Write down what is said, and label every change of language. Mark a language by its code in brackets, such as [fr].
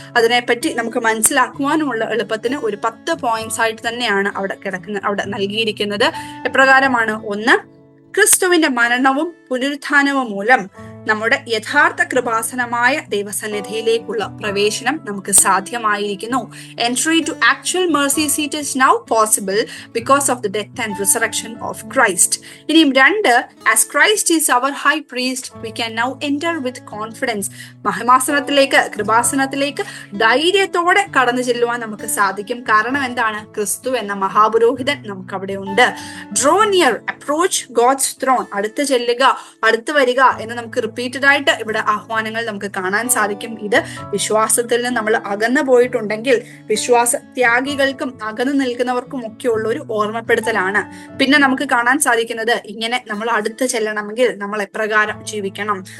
[ml] അതിനെപ്പറ്റി നമുക്ക് മനസ്സിലാക്കുവാനുമുള്ള എളുപ്പത്തിന് ഒരു 10 പോയിന്റ്സ് ആയിട്ട് തന്നെയാണ് അവിടെ നൽകിയിരിക്കുന്നത്. എപ്രകാരമാണ്? 1, ക്രിസ്തുവിന്റെ മരണവും പുനരുത്ഥാനവും മൂലം നമ്മുടെ യഥാർത്ഥ കൃപാസനമായ ദൈവസന്നിധിയിലേക്കുള്ള പ്രവേശനം നമുക്ക് സാധ്യമായിരിക്കുന്നു. [en] Entry to actual mercy seat is now possible because of the death and resurrection of Christ. [ml] ഇനിയും [en] 2, as Christ is our high priest, we can now enter with confidence. [ml] മഹിമാസനത്തിലേക്ക്, കൃപാസനത്തിലേക്ക് ധൈര്യത്തോടെ കടന്നു ചെല്ലുവാൻ നമുക്ക് സാധിക്കും. കാരണം എന്താണ്? ക്രിസ്തു എന്ന മഹാപുരോഹിതൻ നമുക്ക് അവിടെ ഉണ്ട്. [en] Draw near, approach God's throne. [ml] അടുത്ത് ചെല്ലുക, അടുത്ത് വരിക എന്ന് നമുക്ക് റിപ്പീറ്റഡ് ആയിട്ട് ഇവിടെ ആഹ്വാനങ്ങൾ നമുക്ക് കാണാൻ സാധിക്കും. ഇത് വിശ്വാസത്തിൽ നിന്ന് നമ്മൾ അകന്നു പോയിട്ടുണ്ടെങ്കിൽ വിശ്വാസ ത്യാഗികൾക്കും അകന്നു നിൽക്കുന്നവർക്കും ഒക്കെ ഉള്ള ഒരു ഓർമ്മപ്പെടുത്തലാണ്. പിന്നെ നമുക്ക് കാണാൻ സാധിക്കുന്നത് ഇങ്ങനെ നമ്മൾ അടുത്ത് ചെല്ലണമെങ്കിൽ നമ്മൾ എപ്രകാരം ജീവിക്കണം?